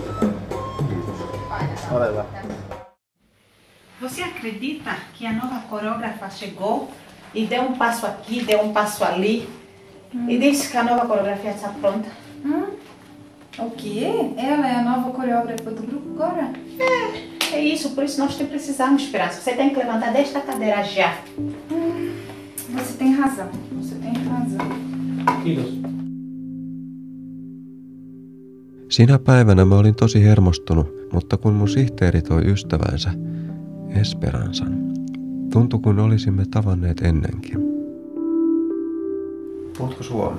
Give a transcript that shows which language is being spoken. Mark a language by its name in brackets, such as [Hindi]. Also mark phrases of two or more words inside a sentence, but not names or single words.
[Finnish] Ole hyvä. [Portuguese] Você acredita que a nova coreógrafa chegou e deu um passo aqui, deu um passo ali e disse que a nova coreografia está pronta? O quê? Ela é a nova coreógrafa do grupo agora? É isso, por isso nós precisamos, Esperança. Você tem que levantar desta cadeira já. Você tem razão. Você tem razão. [Finnish] Kiitos. Sinä päivänä mä olin tosi hermostunut, mutta kun mun sihteeri toi ystävänsä, Esperansan, tuntui kun olisimme tavanneet ennenkin. Puhutko suomea?